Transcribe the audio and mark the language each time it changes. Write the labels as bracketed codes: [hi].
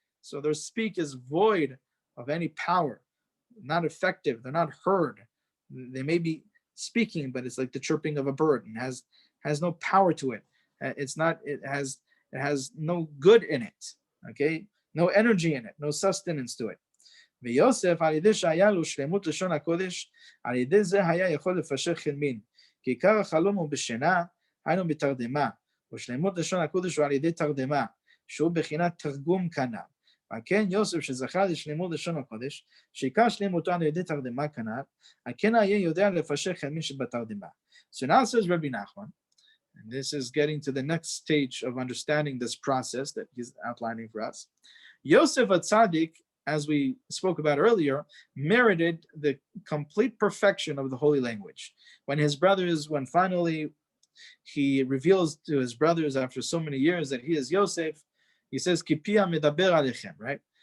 [en] So their speak is void of any power, not effective. They're not heard. They may be speaking, but it's like the chirping of a bird and has no power to it. It has no good in it. Okay, no energy in it, no sustenance to it. [he] ויוסף על ידי שהיה לו שלמות לשון הקודש, על ידי זה היה יכול לפשר חלמין, כי עיקר החלום הוא בשינה, היינו בתרדמה, ושלמות לשון הקודש הוא על ידי תרדמה, שהוא בחינת תרגום כנ"ל. וכן יוסף שזכה לשלמות לשון הקודש, שעיקר שלמותו על ידי תרדמה כנ"ל, הכן היה יודע לפשר חלמין שבתרדמה. [en] So now says Rebbe Nachman, and this is getting to the next stage of understanding this process that he's outlining for us. Yosef a tzaddik, as we spoke about earlier, merited the complete perfection of the holy language. When finally he reveals to his brothers after so many years that he is Yosef, he says, [he] Kipia medaber alechem, [en] right?